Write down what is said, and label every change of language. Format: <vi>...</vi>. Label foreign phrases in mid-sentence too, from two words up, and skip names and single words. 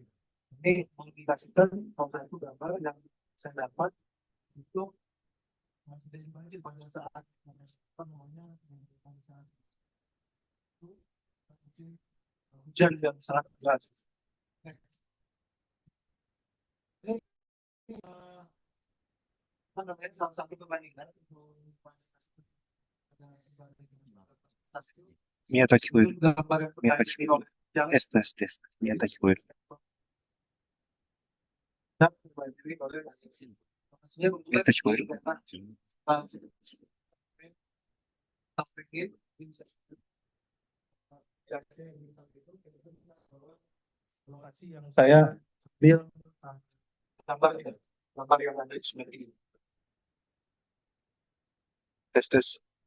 <id>Ini mengindikasikan salah satu gambar yang saya dapat itu kejadian banjir pada saat apa namanya pada saat itu hujan yang sangat deras. Ini apa namanya salah satu perbandingan untuk</id> <ja>宮田聞こえる。宮田聞こえる。テストです、テスト。宮田聞こえる。宮田聞こえる。</ja> <id>lokasi yang saya ambil gambar yang ada di sebelah ini. Tes, tes.</id>